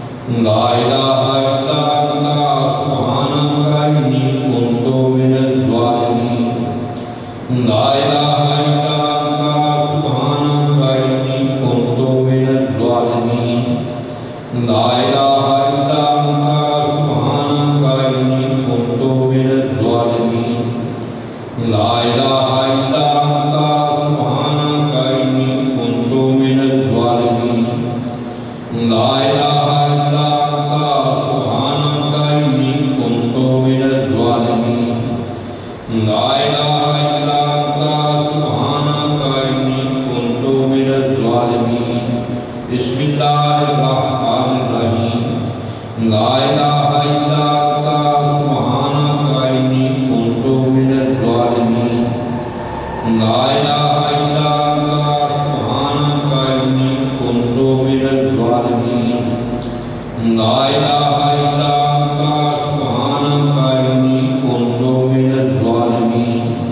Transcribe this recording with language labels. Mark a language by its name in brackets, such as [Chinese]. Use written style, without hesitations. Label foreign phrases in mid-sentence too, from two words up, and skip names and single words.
[Arabic] لا الہ الا انت سبحانک انی کنت من الظالمین لا الہ الا انت سبحانک انی کنت من الظالمین لا الہ الا انت سبحانک انی کنت من الظالمین لا الہ الا انت سبحانک انی کنت من الظالمین لا الہ الا انت سبحانک انی کنت من الظالمین لا الہ الا انت سبحانک انی کنت من الظالمین بسم اللہ الرحمن الرحیم لا الہ الا انت سبحانک انی کنت من الظالمین لا الہ الا انت سبحانک انی کنت من الظالمین لا الہ الا انت سبحانک انی کنت من الظالمین